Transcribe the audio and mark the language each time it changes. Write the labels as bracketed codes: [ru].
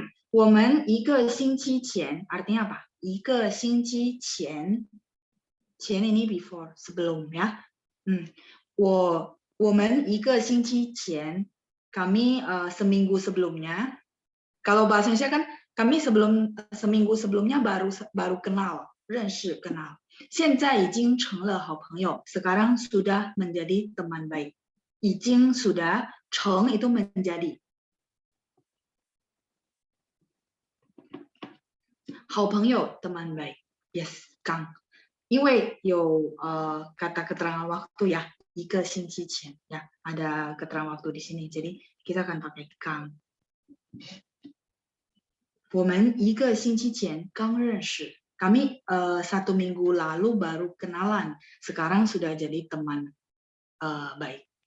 [zh] 我们一个星期前 [id] artinya apa? 一个星期前 前 ini before sebelum ya. [zh] 我们一个星期前 [id] kami seminggu sebelumnya. Kalau bahasa Indonesia kan kami seminggu sebelumnya baru kenal, 认识 kenal. [zh] 现在已经成了好朋友, [id] sekarang sudah menjadi teman baik. 已经 sudah, 成 itu menjadi. 好朋友 teman baik. Yes, Kang. 因为有kata keterangan waktu ya, 一个星期前 ya, ada keterangan waktu di sini. Jadi kita akan pakai Kang. [zh] 我们一个星期前刚认识. [id] Kami 1 minggu lalu baru kenalan. Sekarang sudah jadi teman baik.